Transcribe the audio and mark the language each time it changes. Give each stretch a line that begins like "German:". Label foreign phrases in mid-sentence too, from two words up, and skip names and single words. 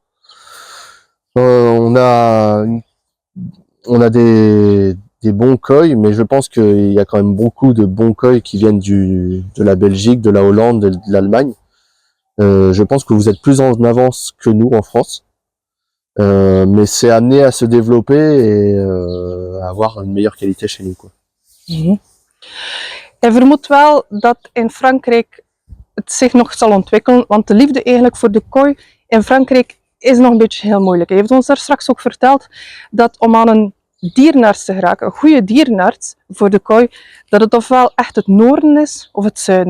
French: On a des bons koi, mais je pense qu'il y a quand même beaucoup de bons koi qui viennent de la Belgique, de la Hollande, de l'Allemagne. Je pense que vous êtes plus en avance que nous en France. Mais c'est amené à se développer et à avoir une meilleure qualité chez nous, quoi.
Dutch: Hij vermoedt wel dat in Frankrijk het zich nog zal ontwikkelen, want de liefde eigenlijk voor de koi in Frankrijk is nog een beetje heel moeilijk. Hij heeft ons daar straks ook verteld dat om aan een dierenarts te geraken, een goede dierenarts voor de koi, dat het ofwel echt het noorden is of het zuiden.